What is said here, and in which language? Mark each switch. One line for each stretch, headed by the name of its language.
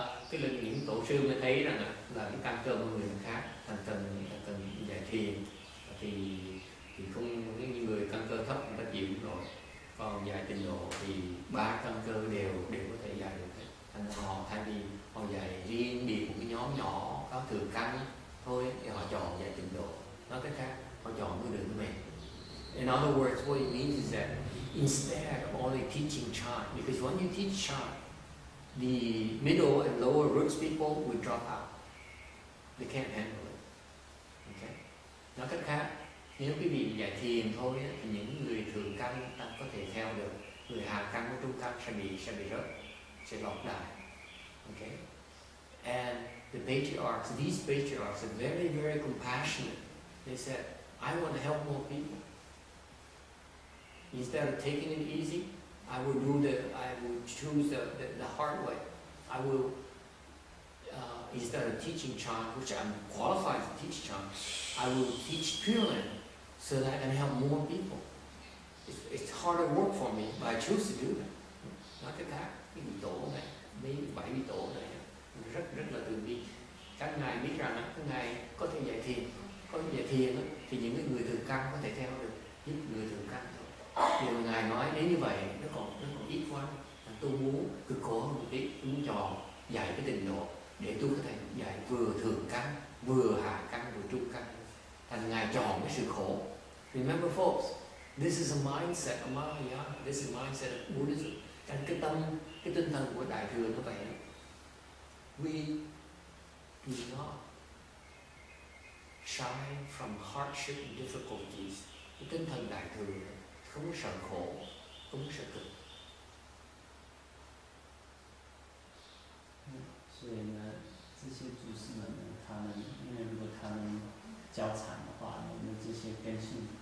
Vietnamese: Cái lần những tổ sư mới thấy rằng là cái căn cơ của người khác cần dạy thiền thì không, những người căn cơ thấp người ta chịu rồi, còn dạy tịnh độ thì ba căn cơ đều có thể dạy được. Thành họ thay vì họ dạy riêng biệt một cái nhóm nhỏ có thừa căn thôi thì họ chọn dạy tịnh độ. Nói cách khác, họ chọn cái đường mềm.
English: In other words, what it means is that instead of only teaching Chan, because when you teach Chan, the middle and lower roots people will drop out. They can't handle it. Okay?
Vietnamese: Nói cách khác, nếu quý vị dạy thiền thôi thì những người thường căn ta có thể theo được, người hạ căn với trung căn sẽ bị rớt, sẽ lọt đại.
English: Okay? And the patriarchs, these patriarchs are very, very compassionate. They said, I want to help more people. Instead of taking it easy, I will choose the hard way. I will, instead of teaching Chan, which I'm qualified to teach Chan, I will teach Pure Land so that I can help more people. It's harder work for me, but I choose to do that.
Vietnamese: Nói cách khác, cái vị tổ này, mấy 7 vị tổ này rất là từ bi. Các ngài biết rằng các ngài có thể dạy thiền, thì những người thường căn có thể theo được, giúp người thường căn. Thì ngài nói nếu như vậy nó còn ít quá, tôi muốn cực khổ hơn một tí, tôi muốn chọn dạy cái tịnh độ để tôi có thể dạy vừa thường căn, vừa hạ căn, vừa trung căn. Thành ngài chọn cái sự khổ.
English: Remember folks, this is a mindset of Mahayana, this is a mindset of Buddhism.
Vietnamese: Cái tinh thần của Đại Thừa nó vậy.
English: We do not shy from hardship and difficulties.
Vietnamese: Cái tinh thần Đại Thừa không có sợ khổ, không có sợ cực.
Chinese: 所以呢，这些祖师们呢，他们因为如果他们教禅的话呢，那这些根性